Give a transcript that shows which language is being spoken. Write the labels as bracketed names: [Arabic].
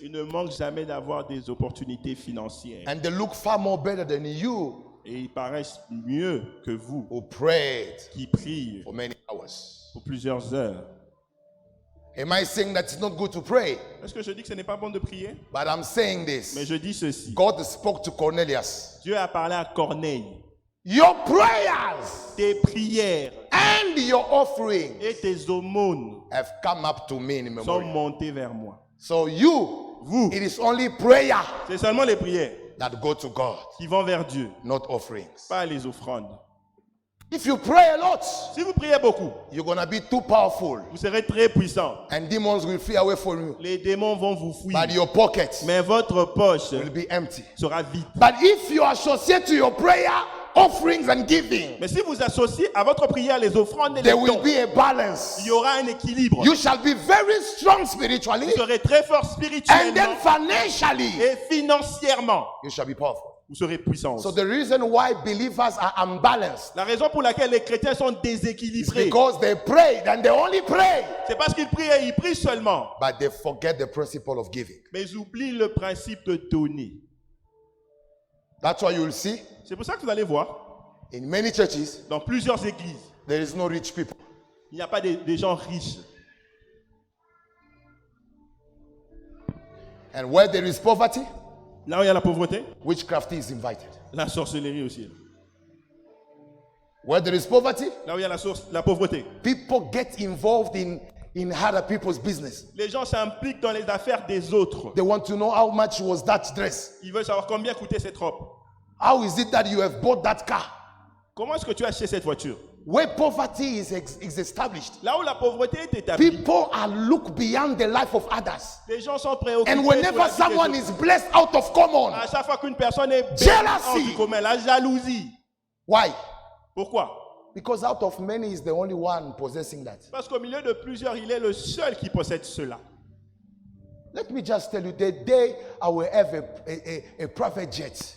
[French] ils ne manquent jamais d'avoir des opportunités financières. [English] And they look far more better than you [French] Et ils paraissent mieux que vous, [English] who prayed [French] qui prient [English] for many hours. [French] pour plusieurs heures. [English] Am I saying that it's not good to pray? [French] Est-ce que je dis que ce n'est pas bon de prier? [English] But I'm saying [French] Mais [English] this. [French] je dis ceci. [English] God spoke to Cornelius. [French] Dieu a parlé à Corneille. [English] Your prayers [French] Tes prières [English] and your offering [French] et tes aumônes [English] have come up to me in [French] sont [English] memory. [French] montées vers moi. [English] So you, [French] Vous, [English] it is only prayer [French] c'est seulement les prières [English] that go to God, [French] qui vont vers Dieu, [English] not offerings. [French] pas les offrandes. [English] If you pray a lot, [French] Si vous priez beaucoup, [English] you're going to be too powerful [French] vous serez très puissant. [English] and demons will flee away from you. [French] Les démons vont vous fuir. [English] But your pocket [French] Mais votre poche [English] will be empty. [French] sera vide. [English] But if you associate to your prayer offerings and giving, [French] Mais si vous associez à votre prière les offrandes et les [English] there will [French] dons, [English] be a balance. [French] il y aura un équilibre. [English] You shall be very strong spiritually, [French] Vous serez très fort [English] and [French] spirituellement [English] then financially, [French] et financièrement. [English] you shall be powerful. [French] Vous serez puissant. [English] So the reason why believers are unbalanced [French] La raison pour laquelle les chrétiens sont [English] is [French] déséquilibrés, [English] because they prayed and they only pray, [French] c'est parce qu'ils prient et ils prient seulement. [English] but they forget the principle of giving. [French] Mais ils oublient le principe de donner. [English] That's why you will see [French] C'est pour ça que vous allez voir, [English] in many churches [French] dans plusieurs églises, [English] there is no rich people. [French] il n'y a pas des gens riches. [English] And where there is poverty, [French] Là où il y a la pauvreté, [English] witchcraft is invited. [French] la sorcellerie aussi. [English] Where there is poverty, [French] Là où il y a la pauvreté, [English] people get involved in other people's business. [French] les gens s'impliquent dans les affaires des autres. [English] They want to know how much was that dress. [French] Ils veulent savoir combien coûtait cette robe. [English] How is it that you have bought that car? [French] Comment est-ce que tu as acheté cette voiture? [English] Where poverty is established, [French] Là où la pauvreté est établie, [English] people are look beyond the life of others. [French] les gens sont préoccupés. [English] And [French] pour [English] whenever [French] la vie des [English] someone [French] autres. [English] is blessed out of common, [French] À chaque fois qu'une personne est bénie [English] Jealousy. [French] hors du commun, la jalousie. [English] why? [French] Pourquoi? [English] Because out of many is the only one possessing that. [French] Parce qu'au milieu de plusieurs, il est le seul qui possède cela. [English] Let me just tell you, the day I will have a private jet,